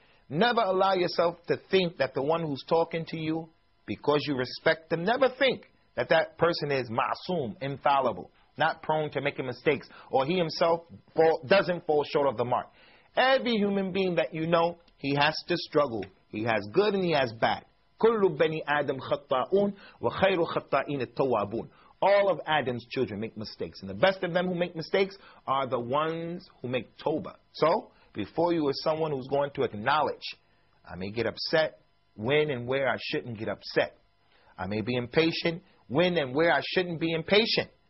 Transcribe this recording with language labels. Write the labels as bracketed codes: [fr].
[en] Never allow yourself to think that the one who's talking to you, because you respect them, never think that that person is ma'soom, infallible, not prone to making mistakes, or he himself doesn't fall short of the mark. Every human being that you know, he has to struggle. He has good and he has bad. [ar] كل بني آدم خطاؤون وخير الخطائين التوابون. [en] All of Adam's children make mistakes, and the best of them who make mistakes are the ones who make tawbah. So, before you are someone who's going to acknowledge, I may get upset when and where I shouldn't get upset. I may be impatient when and where I shouldn't be impatient.